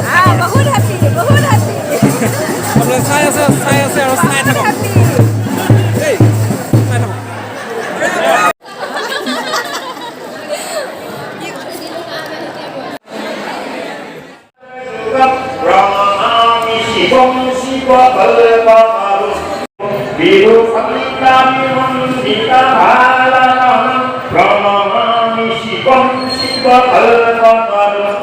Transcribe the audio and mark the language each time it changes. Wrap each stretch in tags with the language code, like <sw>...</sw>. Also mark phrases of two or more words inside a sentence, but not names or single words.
<as>বহুত happy, বহুত happy. আপোনালোকে চাই আছে আৰু চাই থাকক দেই চাই থাকক Brahmami Shivam Shiva Balvamaru Viru Samikami Mandita Bhalanam Brahmami Shivam Shiva Balvamaru</as>